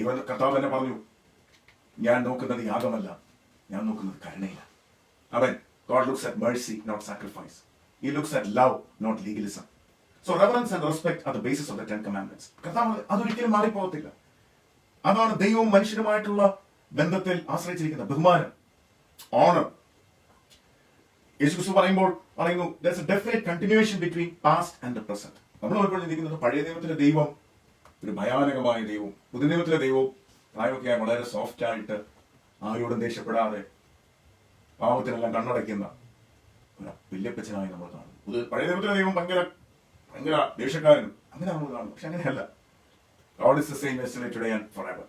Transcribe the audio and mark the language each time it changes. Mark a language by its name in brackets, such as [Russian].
[Malayalam] കർത്താവ് തന്നെ പറഞ്ഞു, ഞാൻ നോക്കുന്നത് യാഗമല്ല, ഞാൻ നോക്കുന്നത് കരുണയിലാണ്. [English] അവൻ God looks at mercy, not sacrifice. He looks at love, not legalism. So reverence and respect are the basis of the 10 commandments. [Malayalam] കർത്താവ് അതൊരിക്കലും മാറിപ്പോകത്തില്ല. അതാണ് ദൈവവും മനുഷ്യരുമായിട്ടുള്ള ബന്ധത്തിൽ ആശ്രയിച്ചിരിക്കുന്ന ബഹുമാനം, ഓണർ. യേശുക്രിസ്തു പറയുന്നു [English] there's a definite continuation between past and the present. [Malayalam] നമ്മൾ ഇപ്പോൾ ചിന്തിക്കുന്നത് പഴയ നിയമത്തിലെ ദൈവം ഒരു ഭയാനകമായ ദൈവവും പുതിയ നിയമത്തിലെ ദൈവവും പ്രായമൊക്കെയായി വളരെ സോഫ്റ്റ് ആയിട്ട് ആരോടും ദേഷ്യപ്പെടാതെ പാവത്തിനെല്ലാം കണ്ണടയ്ക്കുന്ന ഒരു വല്യപ്പച്ചനായി നമ്മൾ കാണും. പഴയ നിയമത്തിലെ ദൈവം ഭയങ്കര ദേഷ്യക്കാരനും അങ്ങനെ നമ്മൾ കാണും. പക്ഷെ അങ്ങനെയല്ല. [English] God is the same yesterday, today and forever.